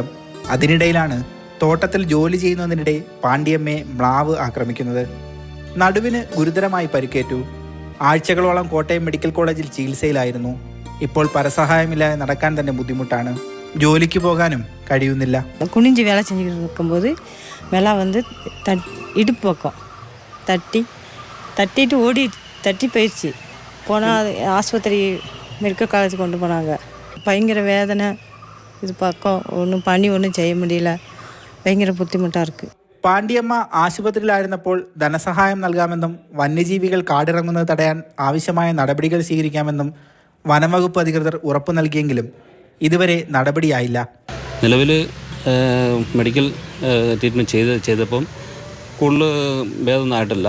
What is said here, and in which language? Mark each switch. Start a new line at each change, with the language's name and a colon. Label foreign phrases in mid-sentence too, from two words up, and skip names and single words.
Malayalam: അതിനിടയിലാണ് തോട്ടത്തിൽ ജോലി ചെയ്യുന്നതിനിടെ പാണ്ഡ്യമ്മയെ മ്ലാവ് ആക്രമിക്കുന്നത്. നടുവിന് ഗുരുതരമായി പരിക്കേറ്റു. ആഴ്ചകളോളം കോട്ടയം മെഡിക്കൽ കോളേജിൽ ചികിത്സയിലായിരുന്നു. ഇപ്പോൾ പരസഹായമില്ലാതെ നടക്കാൻ തന്നെ ബുദ്ധിമുട്ടാണ്. ജോലിക്ക് പോകാനും കഴിയുന്നില്ല.
Tamil: குனிஞ்சு வேலை செஞ்சுக்கிட்டு இருக்கும்போது விலை வந்து இடுப்பு பக்கம் தட்டிட்டு தட்டி போயிடுச்சு. போனால் ஆஸ்பத்திரி மெடிக்கல் காலேஜ் கொண்டு போனாங்க. பயங்கர வேதனை. இது பக்கம் ஒன்றும் செய்ய முடியல.
Malayalam: ഭയങ്കര ബുദ്ധിമുട്ടാണ് இருக்குது. പാണ്ഡ്യമ്മ ആശുപത്രിയിലായിരുന്നപ്പോൾ ധനസഹായം നൽകാമെന്നും വന്യജീവികൾ കാടിറങ്ങുന്നത് തടയാൻ ആവശ്യമായ നടപടികൾ സ്വീകരിക്കാമെന്നും വനംവകുപ്പ് അധികൃതർ ഉറപ്പു നൽകിയെങ്കിലും ഇതുവരെ നടപടിയായില്ല. നിലവിൽ മെഡിക്കൽ ട്രീറ്റ്മെൻറ്റ് ചെയ്തപ്പം കൂടുതൽ ഭേദമൊന്നും ആയിട്ടില്ല.